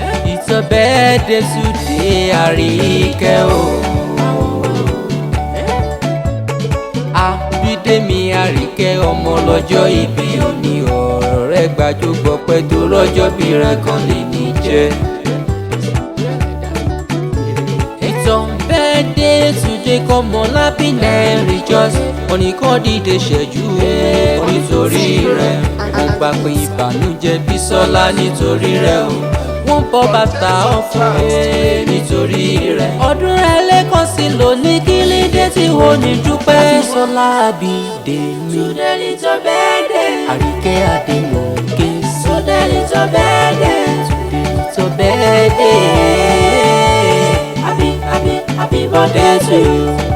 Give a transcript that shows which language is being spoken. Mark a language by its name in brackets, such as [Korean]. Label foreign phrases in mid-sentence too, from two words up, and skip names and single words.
[English] It's your birthday today, [Yoruba] Àríkẹ́ o. Abídèmí Àríkẹ́ ọmọ lọ́jọ́ ìbí òní ọ̀rọ̀ rẹ̀ gbajúgbọ̀ pẹ́ tó rọ́jọ́ bí rẹ̀ kan lè ní jẹ́. [English] It's your birthday today, come on, happy and rejoice. [Yoruba] Oníkan dìde ṣẹ́jú o, nítorí rẹ̀. Mo gbà pé ìbànújẹ́ Bísọ́lá nítorí rẹ̀ o. Wọ́n bọ́ bàtà ọ̀fun ẹ̀ nítorí rẹ̀. Ọdún rẹ̀ lẹ́kọ̀ọ́ sí lónìí, kí ló dé tí wò ní dúpẹ́? Abisola Abidemi. [English] Today is your birthday. Àríkẹ́ Adémọ́lá. Today is your birthday. Today is your birthday. Happy, happy, happy birthday to you.